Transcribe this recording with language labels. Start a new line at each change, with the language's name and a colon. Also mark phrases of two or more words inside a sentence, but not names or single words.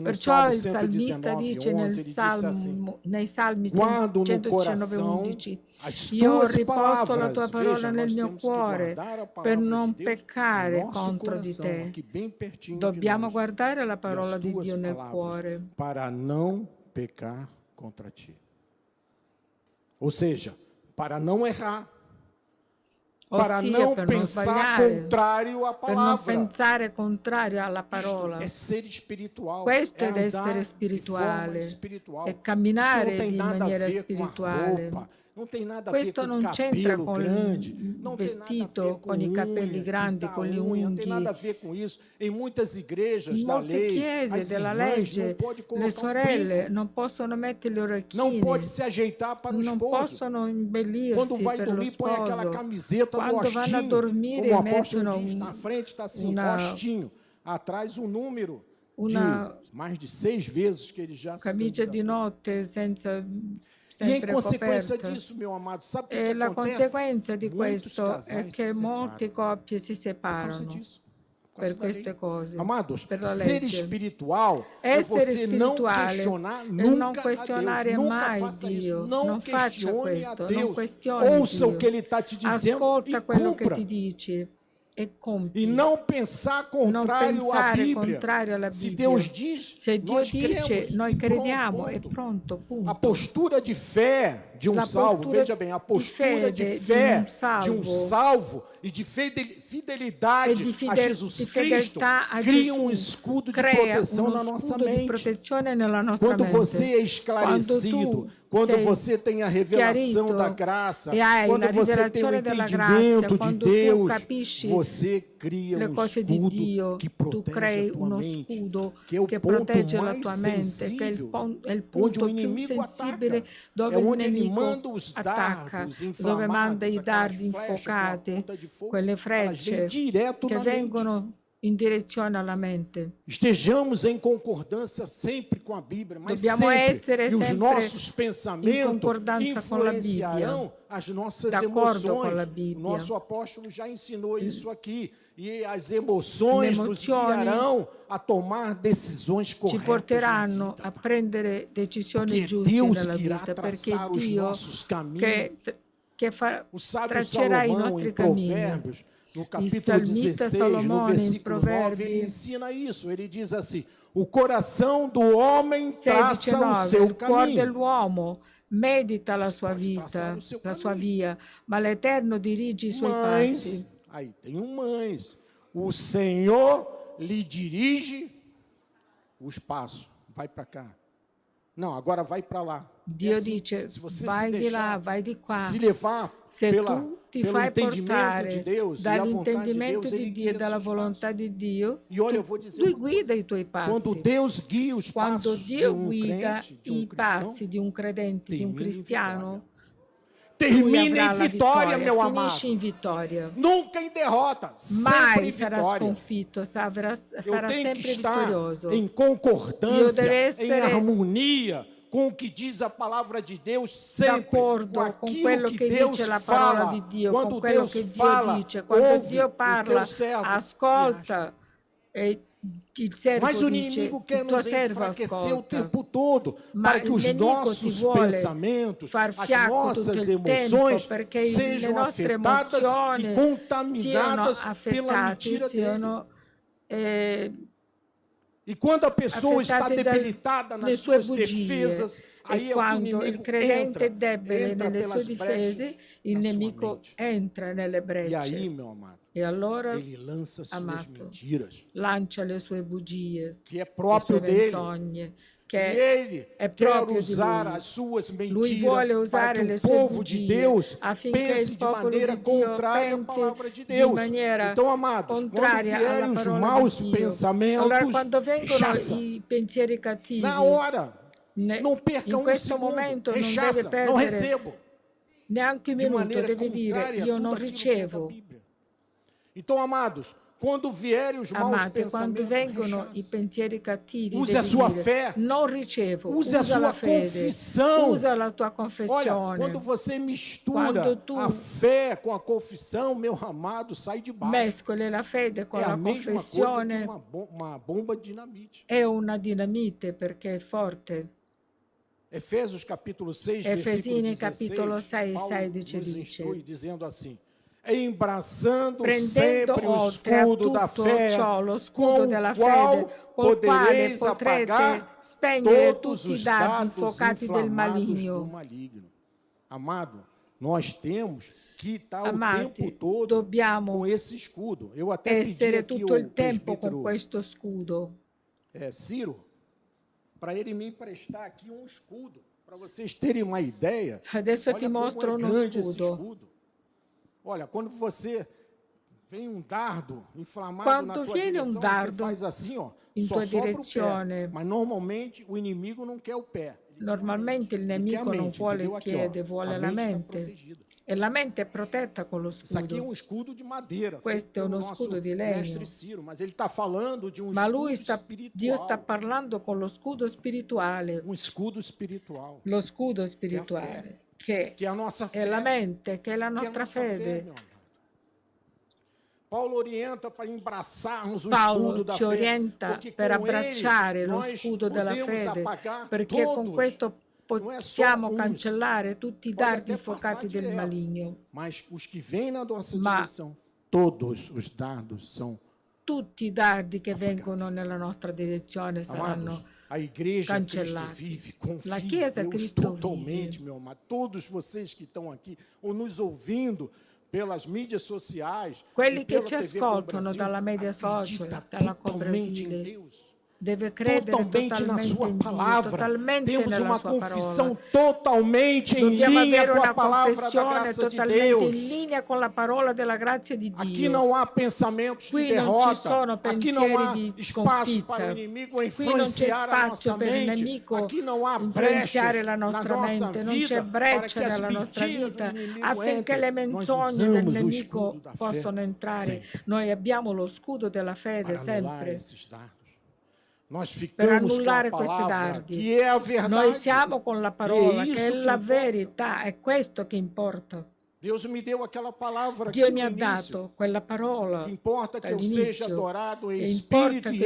Italian: Perciò Salmo il salmista 119, dice 11,
Portuguese: ele disse assim:
Italian: nei Salmi
Portuguese: guardo no 119, coração 11, as
Italian: io ho
Portuguese: tuas
Italian: riposto la
Portuguese: palavras.
Italian: tua parola
Portuguese: Veja,
Italian: nel
Portuguese: nós
Italian: mio
Portuguese: temos que
Italian: cuore
Portuguese: guardar a palavra
Italian: per non
Portuguese: de Deus
Italian: peccare
Portuguese: no nosso
Italian: contro di
Portuguese: coração,
Italian: te.
Portuguese: aqui bem pertinho
Italian: Dobbiamo
Portuguese: de nós,
Italian: guardare la
Portuguese: e
Italian: parola
Portuguese: as
Italian: di
Portuguese: tuas
Italian: Dio nel
Portuguese: palavras,
Italian: cuore
Portuguese: para não pecar contra ti. Ou seja, para não errar, para não pensar contrário à palavra.
Italian: Per non pensare contrario alla parola.
Portuguese: É ser espiritual.
Italian: Questo
Portuguese: é
Italian: è essere spirituale, è camminare in maniera spirituale.
Portuguese: Não tem nada a
Italian: Questo
Portuguese: ver com
Italian: non c'entra
Portuguese: cabelo
Italian: con
Portuguese: grande,
Italian: il
Portuguese: não tem nada a
Italian: vestito,
Portuguese: ver
Italian: con i capelli
Portuguese: unha,
Italian: grandi,
Portuguese: pintar
Italian: con le
Portuguese: unha, não tem nada a
Italian: unghie.
Portuguese: ver com isso. Em muitas igrejas
Italian: In
Portuguese: da
Italian: molte
Portuguese: lei,
Italian: chiese
Portuguese: as
Italian: della
Portuguese: irmãs
Italian: legge,
Portuguese: não podem
Italian: le
Portuguese: colocar
Italian: sorelle
Portuguese: brinco,
Italian: non possono mettere le
Portuguese: não
Italian: orecchine,
Portuguese: pode se ajeitar para o
Italian: non
Portuguese: esposo.
Italian: possono
Portuguese: Quando
Italian: imbellirsi
Portuguese: vai
Italian: per lo
Portuguese: dormir, põe aquela
Italian: sposo.
Portuguese: camiseta do
Italian: Quando vanno a
Portuguese: hostinho,
Italian: dormire,
Portuguese: como o apóstolo
Italian: mettono
Portuguese: diz, na frente está assim, hostinho, atrás um número de mais de 6 vezes que ele já se
Italian: camicia di
Portuguese: candidatou.
Italian: notte senza
Portuguese: E em
Italian: sempre
Portuguese: consequência
Italian: coperta.
Portuguese: disso, meu amado, sabe o que
Italian: E la
Portuguese: acontece?
Italian: conseguenza di
Portuguese: Muitos
Italian: questo
Portuguese: casais
Italian: è che
Portuguese: se
Italian: molte
Portuguese: separam
Italian: coppie si
Portuguese: por causa
Italian: separano
Portuguese: disso, por
Italian: per
Portuguese: causa da lei.
Italian: queste cose.
Portuguese: Amados,
Italian: per la
Portuguese: ser
Italian: legge.
Portuguese: espiritual é
Italian: Essere
Portuguese: você não
Italian: spirituale
Portuguese: questionar
Italian: e non
Portuguese: nunca a
Italian: questionare
Portuguese: Deus. Nunca
Italian: mai
Portuguese: faça
Italian: Dio.
Portuguese: isso. Não
Italian: Non faccia
Portuguese: questione a
Italian: questo, non
Portuguese: Deus.
Italian: questioni
Portuguese: Ouça o
Italian: Dio.
Portuguese: que Ele está te dizendo
Italian: Ascolta
Portuguese: e
Italian: quello che
Portuguese: cumpra.
Italian: ti dice e compi.
Portuguese: E não pensar contrário à
Italian: pensare
Portuguese: Bíblia.
Italian: contrario alla
Portuguese: Se
Italian: Bibbia.
Portuguese: Deus diz,
Italian: Se Dio
Portuguese: nós
Italian: dice,
Portuguese: cremos.
Italian: noi
Portuguese: E
Italian: crediamo, è
Portuguese: pronto.
Italian: pronto, punto.
Portuguese: A postura de fé de um
Italian: La
Portuguese: salvo,
Italian: postura
Portuguese: veja bem, a postura de de fé um de um salvo e de fidelidade a Jesus Cristo
Italian: a
Portuguese: cria um
Italian: Jesus,
Portuguese: escudo de
Italian: crea
Portuguese: proteção na
Italian: uno
Portuguese: nossa
Italian: scudo di
Portuguese: mente.
Italian: protezione nella nostra
Portuguese: Quando
Italian: mente.
Portuguese: você é esclarecido, quando
Italian: sei
Portuguese: você tem a revelação
Italian: chiarito
Portuguese: da graça,
Italian: e hai
Portuguese: quando
Italian: la
Portuguese: você tem o
Italian: rivelazione della
Portuguese: entendimento
Italian: grazia,
Portuguese: de
Italian: quando tu
Portuguese: Deus,
Italian: capisci
Portuguese: você cria
Italian: le
Portuguese: um
Italian: cose di
Portuguese: escudo
Italian: Dio,
Portuguese: que
Italian: tu
Portuguese: protege
Italian: crei
Portuguese: a tua
Italian: uno
Portuguese: mente,
Italian: scudo
Portuguese: que é o
Italian: che
Portuguese: ponto
Italian: protegge la
Portuguese: mais
Italian: tua mente, che è
Portuguese: sensível,
Italian: il
Portuguese: onde
Italian: punto
Portuguese: o
Italian: più
Portuguese: inimigo
Italian: sensibile
Portuguese: ataca.
Italian: dove
Portuguese: É
Italian: il
Portuguese: onde ele
Italian: nemico
Portuguese: manda os
Italian: attacca,
Portuguese: dardos
Italian: dove manda i
Portuguese: inflamados,
Italian: dardi
Portuguese: aquelas flechas com a
Italian: infuocate,
Portuguese: ponta de fogo,
Italian: quelle
Portuguese: elas vêm
Italian: frecce
Portuguese: direto
Italian: che
Portuguese: na mente.
Italian: vengono in direzione alla mente.
Portuguese: Estejamos em concordância sempre com a Bíblia, mas
Italian: Dobbiamo
Portuguese: sempre.
Italian: essere
Portuguese: E os
Italian: sempre
Portuguese: nossos
Italian: in
Portuguese: pensamentos
Italian: concordanza con la
Portuguese: influenciarão as nossas
Italian: d'accordo con la
Portuguese: emoções. O
Italian: Bibbia.
Portuguese: nosso apóstolo já ensinou isso aqui. E as emoções
Italian: Le
Portuguese: nos
Italian: emozioni
Portuguese: guiarão a tomar decisões
Italian: Ci
Portuguese: corretas na
Italian: porteranno
Portuguese: vida.
Italian: a prendere decisioni Perché giuste
Portuguese: Deus
Italian: nella che irà vita, perché
Portuguese: traçar os
Italian: Dio
Portuguese: nossos caminhos.
Italian: che
Portuguese: O sábio
Italian: traccerà i
Portuguese: Salomão,
Italian: nostri
Portuguese: em
Italian: cammini.
Portuguese: Provérbios, no
Italian: Il
Portuguese: capítulo
Italian: salmista
Portuguese: 16, no
Italian: Salomone, in
Portuguese: versículo 9,
Italian: Proverbi,
Portuguese: ele ensina isso. Ele diz assim: o coração do homem
Italian: 16,
Portuguese: traça o
Italian: 9,
Portuguese: seu
Italian: il cuore
Portuguese: caminho.
Italian: dell'uomo medita la sua
Portuguese: pode traçar
Italian: vita,
Portuguese: o seu
Italian: la sua
Portuguese: caminho.
Italian: via, ma l'Eterno dirige i suoi passi.
Portuguese: Mas, aí tem um mas, o Senhor lhe dirige os passos. Vai para cá. Não, agora vai para lá.
Italian: Dio
Portuguese: assim,
Italian: dice,
Portuguese: se você
Italian: vai
Portuguese: se
Italian: di là,
Portuguese: deixar
Italian: vai di qua.
Portuguese: se levar
Italian: Se
Portuguese: pelo
Italian: tu ti fai
Portuguese: entendimento
Italian: portare
Portuguese: de Deus e a vontade de
Italian: dall'intendimento
Portuguese: Deus,
Italian: di
Portuguese: ele
Italian: Dio
Portuguese: guia
Italian: e dalla
Portuguese: seus
Italian: volontà
Portuguese: passos.
Italian: di Dio,
Portuguese: E olha, eu vou dizer
Italian: tu
Portuguese: uma coisa.
Italian: guida i tuoi
Portuguese: Quando
Italian: passi.
Portuguese: Deus guia os
Italian: Quando
Portuguese: passos de
Italian: Dio
Portuguese: um
Italian: guida
Portuguese: crente, de
Italian: i
Portuguese: um cristão,
Italian: passi di un credente, di un
Portuguese: termina em
Italian: cristiano, lui termina avrà
Portuguese: em
Italian: la
Portuguese: vitória, meu
Italian: finisce
Portuguese: amado.
Italian: in vittoria.
Portuguese: Nunca em derrota,
Italian: sempre Mai
Portuguese: em
Italian: sarà
Portuguese: vitória.
Italian: sconfitto, sarà
Portuguese: Eu tenho que
Italian: sempre
Portuguese: estar
Italian: vittorioso.
Portuguese: em
Italian: Io
Portuguese: concordância,
Italian: devo
Portuguese: em
Italian: essere
Portuguese: harmonia com o que diz a palavra de Deus sempre,
Italian: D'accordo
Portuguese: com
Italian: con
Portuguese: aquilo
Italian: quello
Portuguese: que
Italian: che
Portuguese: Deus
Italian: dice la parola
Portuguese: fala.
Italian: di Dio,
Portuguese: Quando
Italian: con quello
Portuguese: Deus
Italian: che Dio
Portuguese: fala,
Italian: dice. Quando
Portuguese: ouve
Italian: Dio
Portuguese: o
Italian: parla,
Portuguese: teu servo e age.
Italian: ascolta e
Portuguese: Mas o inimigo quer nos enfraquecer o tempo todo, para que os nossos pensamentos, as nossas emoções sejam afetadas e contaminadas pela mentira dele. E quando a pessoa está debilitada nas suas defesas, aí é que o inimigo entra pelas brechas
Italian: il nemico entra nelle brecce.
Portuguese: E aí, meu amado,
Italian: e allora,
Portuguese: ele lança suas mentiras,
Italian: lancia le sue bugie,
Portuguese: que é próprio dele.
Italian: Menzogne,
Portuguese: e ele quer usar as suas mentiras para que o povo de Deus pense de maneira contrária à palavra de Deus. Então, amados, quando vierem os maus pensamentos, rechaça. Na hora, não perca um segundo, rechaça, não recebo.
Italian: Neanche un minuto, deve dire, io non ricevo.
Portuguese: Então, amados, quando vierem os maus pensamentos,
Italian: quando vengono i pensieri cattivi,
Portuguese: use a sua fé,
Italian: non ricevo,
Portuguese: use a sua confissão.
Italian: Usa la tua confessione.
Portuguese: Olha, quando você mistura a fé com a confissão, meu amado, sai de baixo.
Italian: Mescoli la fede con la confessione.
Portuguese: É a mesma coisa que uma bomba de dinamite.
Italian: È una dinamite perché è forte.
Portuguese: Efésios capítulo 6, versículo 16, Paulo nos instrui dizendo assim: embraçando sempre o escudo da fé, com o qual podereis apagar todos os dardos inflamados do maligno. Amado, nós temos que estar o tempo todo com esse escudo. Eu até pedi aqui o presbítero Ciro, para ele me emprestar aqui um escudo, para vocês terem uma ideia.
Italian: Adesso ti mostro uno
Portuguese: escudo. Olha, quando você vem um dardo inflamado na tua direção, você faz assim, ó, só sobra o pé. Mas normalmente o inimigo não quer o pé.
Italian: Normalmente il nemico non vuole il piede, vuole la mente. E la mente è protetta con lo scudo.
Portuguese: Isso aqui é um escudo de madeira.
Italian: Questo è uno scudo di legno.
Portuguese: Ciro, mas ele está falando de um escudo espiritual.
Italian: Dio sta parlando con lo scudo spirituale.
Portuguese: Um escudo espiritual.
Italian: Lo scudo spirituale. Che
Portuguese: é a nossa fé.
Italian: È la mente, che è la nostra fede.
Portuguese: Paulo orienta para embraçarmos o escudo da fé.
Italian: Paulo ci orienta per abbracciare lo scudo della fede, perché con questo possiamo cancellare tutti i dardi infuocati del maligno.
Portuguese: Mas os que vêm na nossa direção, todos os dardos são.
Italian: Tutti i dardi che vengono nella nostra direzione saranno
Portuguese: a igreja
Italian: cancellati.
Portuguese: Cristo vive, confia
Italian: La Chiesa
Portuguese: Deus
Italian: Cristo
Portuguese: totalmente, vive. meu amado. Todos vocês que estão aqui ou nos ouvindo pelas mídias sociais,
Italian: quelli che ci ascoltano dalla media social, dalla Cobrasile, deve credere
Portuguese: totalmente na sua palavra. Temos uma confissão
Italian: parola.
Portuguese: Totalmente em linha com a palavra da graça de Deus.
Italian: In linea con la parola della grazia di Dio.
Portuguese: Aqui não há pensamentos de derrota. Aqui não há espaço para o inimigo influenciar a nossa mente. Aqui não há brechas na nossa vida
Italian: non c'è breccia nella nostra vita affinché le menzogne del nemico possano entrare. Noi abbiamo lo scudo della fede sempre.
Portuguese: Nós ficamos com a palavra, que é a verdade.
Italian: Noi siamo con la parola, che è la verità, è questo che importa.
Portuguese: Deus me deu aquela palavra
Italian: Dio mi ha dato quella parola. Importa che
Portuguese: eu seja adorado em espírito e